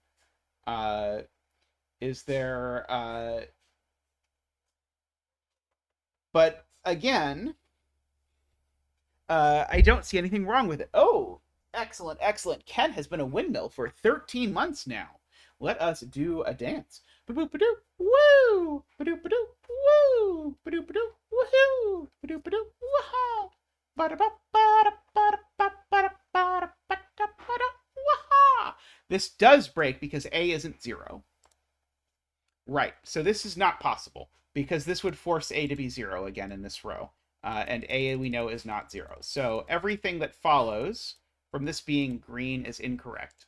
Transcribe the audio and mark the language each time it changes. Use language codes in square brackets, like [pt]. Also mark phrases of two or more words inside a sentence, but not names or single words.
[en] Is there... But again, I don't see anything wrong with it. Oh, excellent, excellent. Ken has been a windmill for 13 months now. Let us do a dance. Ba-doop-ba-doop, woo! Ba-doop-ba-doop, woo! Ba-doop-ba-doop, woohoo! Ba-doop-ba-doop, woohoo! Ba-da-ba-ba-da-ba-da-ba-da-ba-da-ba-da-ba-da, woohoo! This does break because A isn't 0. Right, so this is not possible because this would force A to be 0 again in this row. And A, we know, is not 0. So everything that follows from this being green is incorrect.